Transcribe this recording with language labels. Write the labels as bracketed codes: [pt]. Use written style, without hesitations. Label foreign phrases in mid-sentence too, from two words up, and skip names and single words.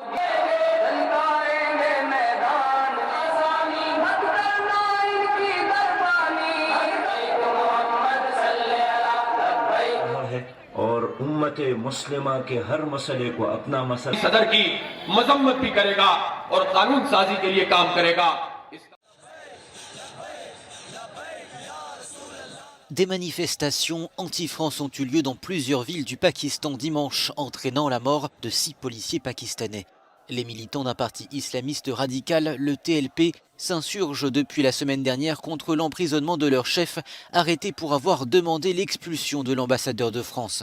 [ur] اور امت مسلمہ کے ہر مسئلے کو اپنا مسئلہ صدر کی مذمت بھی کرے گا اور قانون سازی کے لیے کام کرے گا. [fr] Des manifestations anti-France ont eu lieu dans plusieurs villes du Pakistan dimanche, entraînant la mort de 6 policiers pakistanais. Les militants d'un parti islamiste radical, le TLP, s'insurgent depuis la semaine dernière contre l'emprisonnement de leur chef, arrêté pour avoir demandé l'expulsion de l'ambassadeur de France.